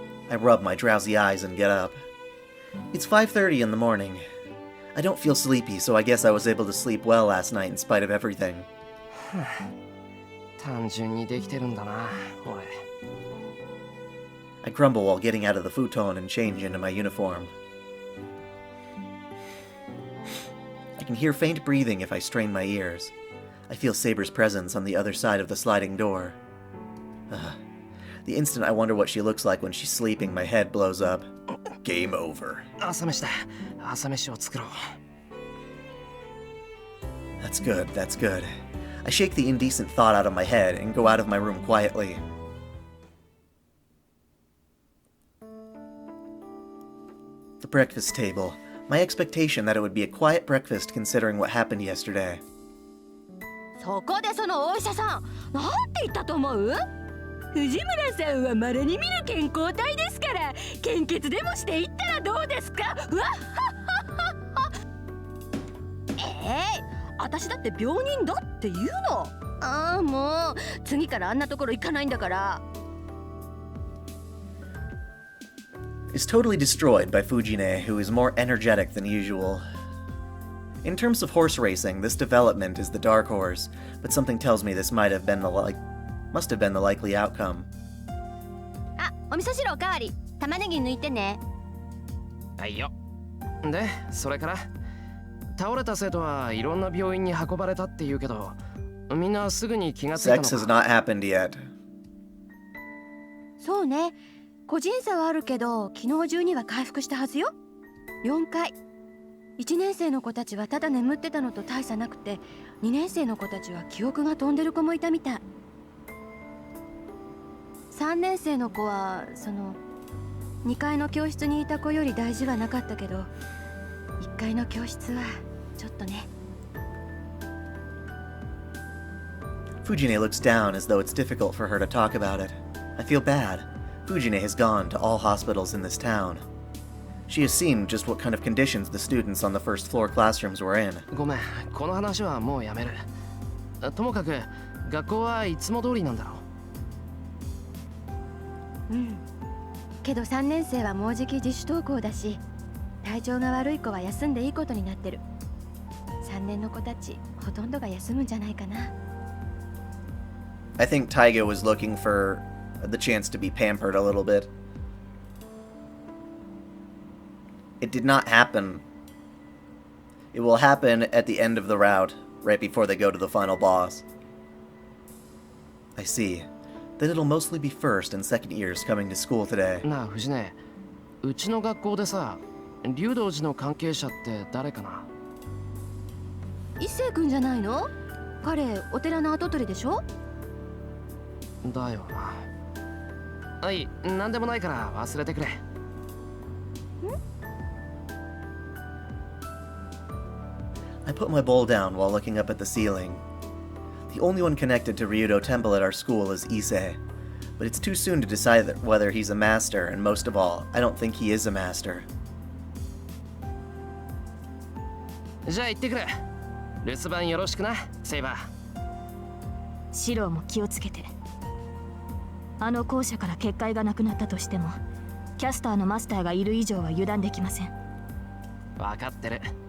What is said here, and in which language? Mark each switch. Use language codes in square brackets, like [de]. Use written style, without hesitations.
[en] I rub my drowsy eyes and get up. It's 5:30 in the morning. I don't feel sleepy, so I guess I was able to sleep well last night in spite of everything. [ja] 単純にできてるんだな、俺。 [en] I grumble while getting out of the futon and change into my uniform. I can hear faint breathing if I strain my ears. I feel Saber's presence on the other side of the sliding door. The instant I wonder what she looks like when she's sleeping, my head blows up. Game over. [ja] 朝飯だ。朝飯を作ろう。 [en] That's good, that's good. I shake the indecent thought out of my head and go out of my room quietly. The breakfast table. My expectation that it would be a quiet breakfast considering what happened yesterday. [ja] そこでそのお医者さん、なんて言ったと思う？藤村さんは稀に見る健康体ですから、献血でもしていったらどうですか？わっはっはっは。私だって病人だって言うの。ああ、もう次からあんなところ行かないんだから。 [en] Is totally destroyed by Fujine, who is more energetic than usual. In terms of horse racing, this development is the dark horse, but something tells me this must have been the likely outcome. [ja] あ、お味噌汁おかわり。玉ねぎ抜いてね。はいよ。で、それから倒れた生徒はいろんな病院に運ばれたって言うけど、みんなすぐに気がついたのか。 [en] Sex has not happened yet. [ja] そうね。個人差はあるけど、昨日中には回復したはずよ。4回。 1年生の子たちはただ眠ってたのと大差なくて、2年生の子たちは記憶が飛んでる子もいたみたい。 3年生の子は2階の教室にいた子より大事はなかったけど、1階の教室はちょっとね。 [en] Fujine looks down as though it's difficult for her to talk about it. I feel bad. Fujine has gone to all hospitals in this town. She has seen just what kind of conditions the students on the first floor classrooms were in. [ja] ごめん、この話はもうやめる。ともかく学校はいつも通りなんだろう。うん。けど3年生はもうじき自主登校だし、体調が悪い子は休んでいいことになってる。 3年の子たちほとんどが休むんじゃないかな。 [en] I think Taiga was looking for the chance to be pampered a little bit. It did not happen. It will happen at the end of the route, right before they go to the final boss. I see. Then it'll mostly be first and second years coming to school today. [ja] なあ藤根、うちの学校でさ、竜道寺の関係者って誰かな？一星君じゃないの？彼お寺の跡取りでしょ？だよな。はい、なんでもないから忘れてくれ。 [en] I put my bowl down while looking up at the ceiling. The only one connected to Ryudo Temple at our school is Issei, but it's too soon to decide whether he's a master, and most of all, I don't think he is a master. [ja] じゃあ行ってくる。留守番よろしくな、セイバー。シローも気をつけて。あの校舎から結界がなくなったとしても、キャスターのマスターがいる以上は油断できません。分かってる。